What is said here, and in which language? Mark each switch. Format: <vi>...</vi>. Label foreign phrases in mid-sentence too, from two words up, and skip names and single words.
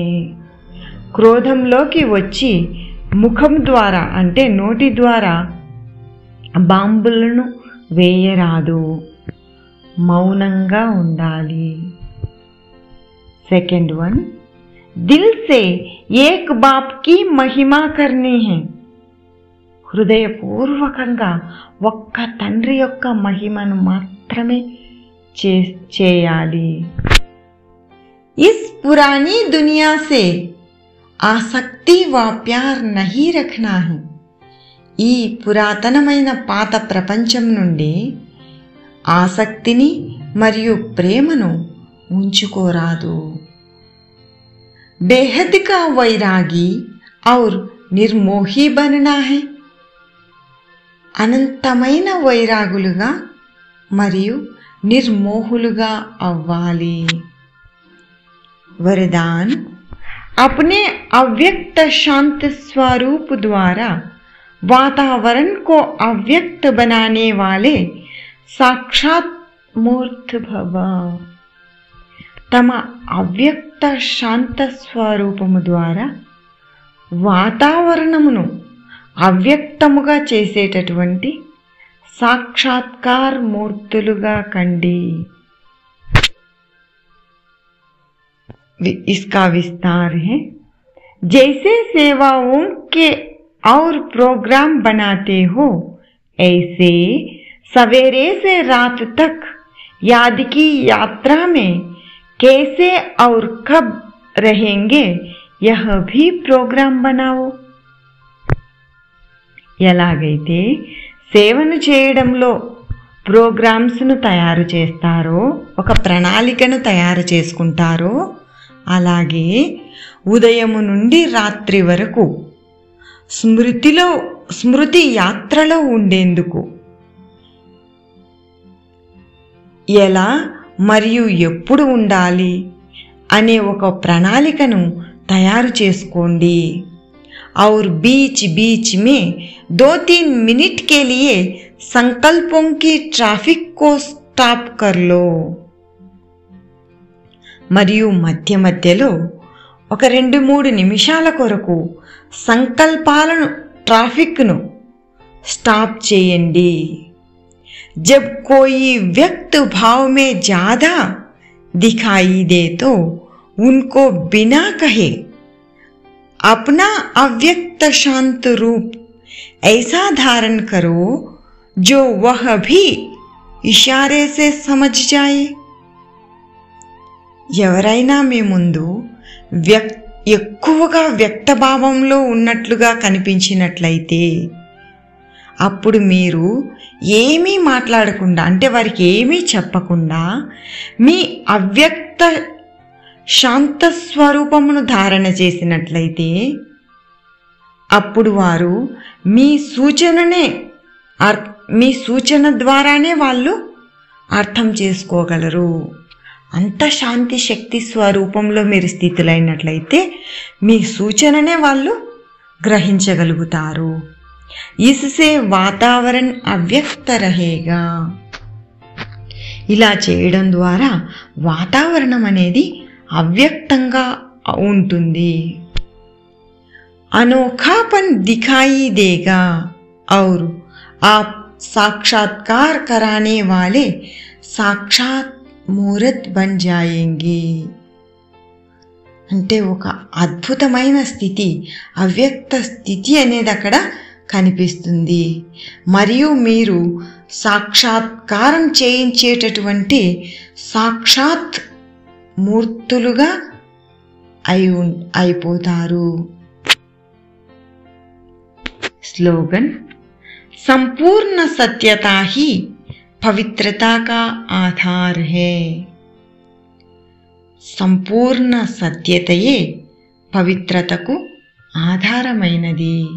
<te>క్రోధంలోకి వచ్చి ముఖం ద్వారా అంటే నోటి ద్వారా బాంబులను వేయరాదు, మౌనంగా ఉండాలి।</te> <en>second one,</en> <hi>दिल से एक बाप की महिमा करनी है।</hi> <te>హృదయపూర్వకంగా ఒక్క తండ్రి యొక్క మహిమను మాత్రమే చేయాలి।</te> <hi>इस पुरानी दुनिया से आसक्ति व प्यार नहीं रखना है।</hi> <te>ఈ పురాతనమైన పాత ప్రపంచం నుండి ఆసక్తిని మరియు ప్రేమను ఉంచుకోరాదు।</te> <hi>बेहद का वैरागी और निर्मोही बनना है।</hi> <te>అనంతమైన వైరాగులుగా మరియు నిర్మోహులుగా అవ్వాలి।</te> <hi>वरदान, अपने अव्यक्त शांत स्वरूप द्वारा वातावरण को अव्यक्त बनाने वाले साक्षात मूर्त भव।</hi> <te>తమ అవ్యక్త శాంత స్వరూపము ద్వారా వాతావరణమును అవ్యక్తముగా చేసేటటువంటి సాక్షాత్కార మూర్తులుగా కండి।</te> <hi>इसका विस्तार है। जैसे सेवाओं के और प्रोग्राम बनाते हो ऐसे सवेरे से रात तक याद की यात्रा में कैसे और कब रहेंगे यह भी प्रोग्राम बनाओ।</hi> <te>ఎలాగైతే సేవను చేయడంలో ప్రోగ్రామ్స్ను తయారు చేస్తారో ఒక ప్రణాళికను తయారు చేసుకుంటారో అలాగే ఉదయము నుండి రాత్రి వరకు స్మృతి యాత్రలో ఉండేందుకు ఎలా మరియు ఎప్పుడు ఉండాలి అనే ఒక ప్రణాళికను తయారు చేసుకోండి।</te> <hi>और बीच बीच में 2-3 मिनट के लिए संकल्पों की ट्रैफिक को स्टॉप कर लो।</hi> <te>మరియు మధ్య మధ్యలో ఒక 2-3 నిమిషాల కొరకు సంకల్పాలను ట్రాఫిక్ను స్టాప్ చేయండి.</te> <hi>जब कोई व्यक्त भाव में ज्यादा दिखाई दे तो उनको बिना कहे अपना अव्यक्त शांत रूप ऐसा धारण करो जो वह भी इशारे से समझ जाए.</hi> <te>ఎవరైనా మీ ముందు ఎక్కువగా వ్యక్తభావంలో ఉన్నట్లుగా కనిపించినట్లయితే అప్పుడు మీరు ఏమీ మాట్లాడకుండా, అంటే వారికి ఏమీ చెప్పకుండా మీ అవ్యక్త శాంత స్వరూపమును ధారణ చేసినట్లయితే అప్పుడు వారు మీ సూచన ద్వారానే వాళ్ళు అర్థం చేసుకోగలరు. అంత శాంతి శక్తి స్వరూపంలో మీరు స్థితులైనట్లయితే మీ సూచననే వాళ్ళు గ్రహించగలుగుతారు.</te> <hi>इससे वातावरण अव्यक्त रहेगा.</hi> <te>ఇలా చేయడం ద్వారా వాతావరణం అనేది అవ్యక్తంగా ఉంటుంది.</te> <hi>अनोखापन दिखाई देगा और आप साक्षात्कार कराने वाले साक्षात मूर्त बन जाएंगे.</hi> <te>అంటే ఒక అద్భుతమైన స్థితి, అవ్యక్త స్థితి అనేది అక్కడ కనిపిస్తుంది. మరియు మీరు సాక్షాత్కారం చేయించేటటువంటి సాక్షాత్ మూర్తులుగా అయిపోతారు.</te> <hi>స్లోగన్: संपूर्ण सत्यता ही पवित्रता का आधार है.</hi> <te>సంపూర్ణ సత్యతయే పవిత్రతకు ఆధారమైనది.</te>